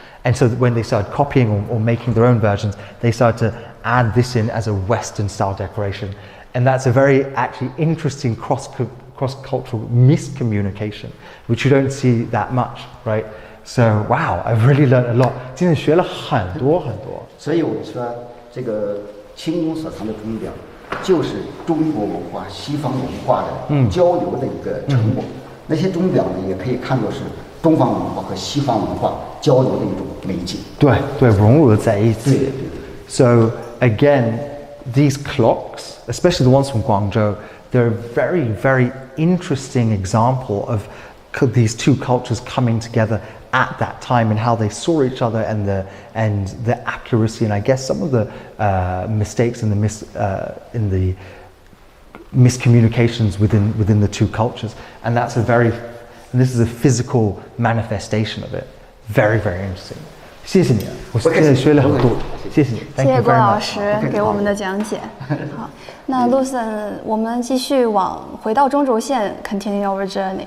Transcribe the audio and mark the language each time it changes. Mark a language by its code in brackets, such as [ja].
[en] And so when they started copying or making their own versions, they started to add this in as a Western style decoration. And that's a very actually interesting cross-cultural miscommunication, which you don't see that much, right? So wow, I've really learned a lot. [zh] 今天学了很多。所以我说，这个清宫所藏的钟表，就是中国文化、西方文化的交流的一个成果。那些钟表呢，也可以看作是东方文化和西方文化交流的一种媒介。对，融入了在一起。对。 [en] So again, these clocks, especially the ones from Guangzhou, they're a very, very interesting example of these two cultures coming together at that time and how they saw each other and the accuracy and I guess some of the mistakes and the miscommunications within the two cultures, and this is a physical manifestation of it. Very, very interesting. [zh] 谢谢你啊，我现在学了很多，谢谢你。谢谢郭老师给我们的讲解。好，那 Lucien， 我们继续回到中轴线 ， [en] continue our journey。